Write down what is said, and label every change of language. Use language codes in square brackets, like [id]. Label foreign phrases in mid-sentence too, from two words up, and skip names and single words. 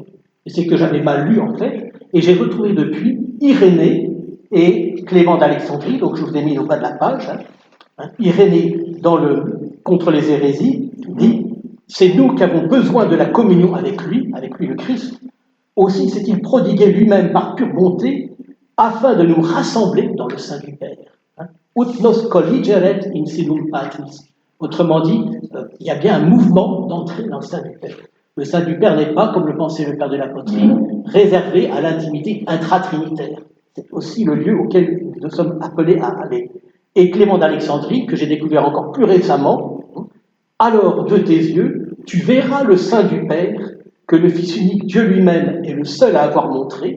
[fr] Et c'est que j'avais mal lu en fait. Et j'ai retrouvé depuis Irénée et Clément d'Alexandrie, donc je vous ai mis au bas de la page. Irénée, contre les hérésies, dit c'est nous qui avons besoin de la communion avec lui le Christ. Aussi s'est-il prodigué lui-même par pure bonté afin de nous rassembler dans le sein du Père. [la] Ut nos colligeret in sinum patris. [fr] Autrement dit, il y a bien un mouvement d'entrée dans le sein du Père. Le sein du Père n'est pas, comme le pensait le Père de la poterie, réservé à l'intimité intratrinitaire. C'est aussi le lieu auquel nous sommes appelés à aller. Et Clément d'Alexandrie, que j'ai découvert encore plus récemment, alors de tes yeux, tu verras le sein du Père que le Fils unique, Dieu lui-même, est le seul à avoir montré.